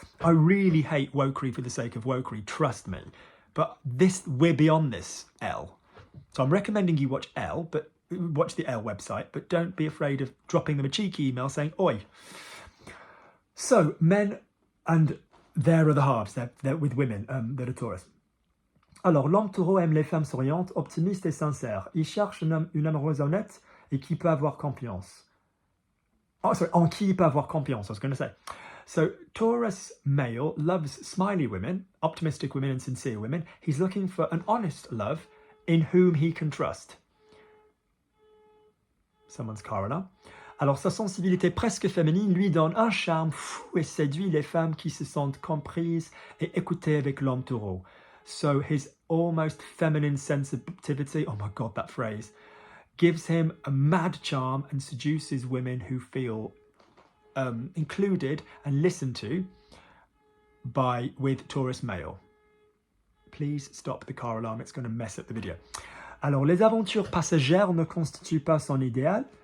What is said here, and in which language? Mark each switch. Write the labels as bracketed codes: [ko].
[en] I really hate wokery for the sake of wokery, trust me. But we're beyond this, Elle. So I'm recommending you watch Elle, but watch the Elle website, but don't be afraid of dropping them a cheeky email saying, oi. So men and their other halves, they're with women that are Taurus. [fr] Alors, l'homme taureau aime les femmes souriantes, optimistes et sincères. Il cherche une amoureuse honnête et qui peut avoir confiance. [en] Oh, sorry, [fr] en qui il peut avoir confiance, [en] I was going to say. So, Taurus male loves smiley women, optimistic women and sincere women. He's looking for an honest love in whom he can trust. Someone's car alarm. [fr] Alors, sa sensibilité presque féminine lui donne un charme fou et séduit les femmes qui se sentent comprises et écoutées avec l'homme taureau. [en] So, his almost feminine sensitivity, oh my God, that phrase, gives him a mad charm and seduces women who feel included and listened to with Taurus male. Please stop the car alarm, it's going to mess up the video. [fr] Alors, les aventures passagères ne constituent pas son idéal.